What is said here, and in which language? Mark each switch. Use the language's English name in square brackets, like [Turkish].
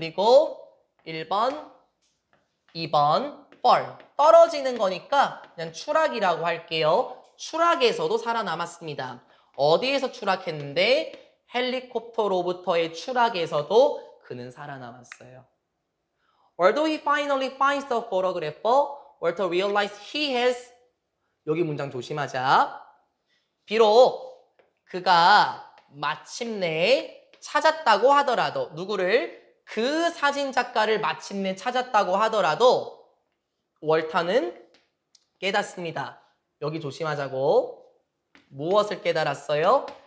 [Korean] 그리고 1번, 2번, fall. 떨어지는 거니까 그냥 추락이라고 할게요. 추락에서도 살아남았습니다. 어디에서 추락했는데? 헬리콥터로부터의 추락에서도 그는 살아남았어요. [English] Although he finally finds the photographer, Walter realized he has [Korean] 여기 문장 조심하자. 비록 그가 마침내 찾았다고 하더라도 누구를? 그 사진작가를 마침내 찾았다고 하더라도 월터는 깨닫습니다. 여기 조심하자고. 무엇을 깨달았어요?